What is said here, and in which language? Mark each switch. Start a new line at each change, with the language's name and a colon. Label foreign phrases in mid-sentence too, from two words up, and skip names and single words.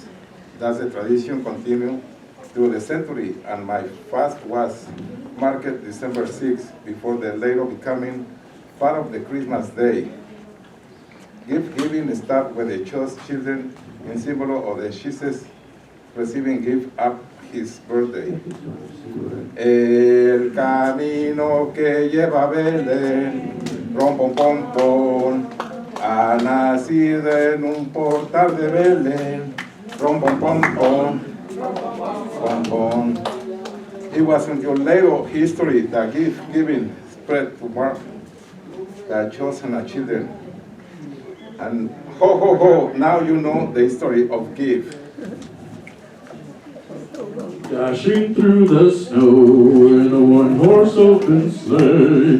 English: That's the tradition continued through the century, and my fast was marked December 6th, before the later becoming part of the Christmas day. Gift giving starts with the children in symbol of the Jesus receiving gift at his birthday.
Spanish: El camino que lleva a Belén, rom pom pom pom, ha nacido en un portal de Belén, rom pom pom pom, pom pom.
English: It was until later history that gift giving spread to mark the chosen children. And ho ho ho, now you know the story of gift. Dashing through the snow in a one-horse open sleigh.